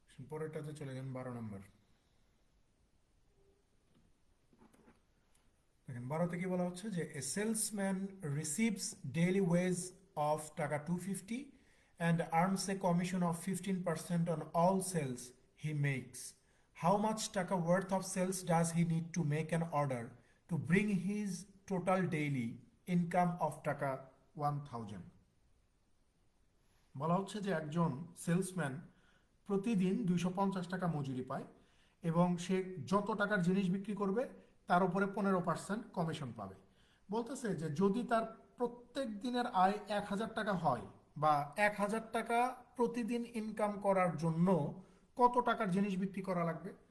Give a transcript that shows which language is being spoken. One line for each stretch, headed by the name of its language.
Bangla: পরেরটাতে চলে যান, 12 নম্বর। দেখেন 12তে কি বলা হচ্ছে যে
English: A salesman receives daily wage of taka 250 and earns a commission of 15% on all sales he makes. How much taka worth of sales does he need to make an order to bring his total daily income of taka 1000?
Bangla: বলা হচ্ছে যে একজন salesman প্রতিদিন 250 টাকা মজুরি পায় এবং সে যত টাকার জিনিস বিক্রি করবে তার উপরে 15% কমিশন পাবে। বলতেছে যে যদি তার প্রত্যেক দিনের আয় 1000 টাকা হয় বা 1000 টাকা প্রতিদিন ইনকাম করার জন্য কত টাকার জিনিস বিক্রি করা লাগবে।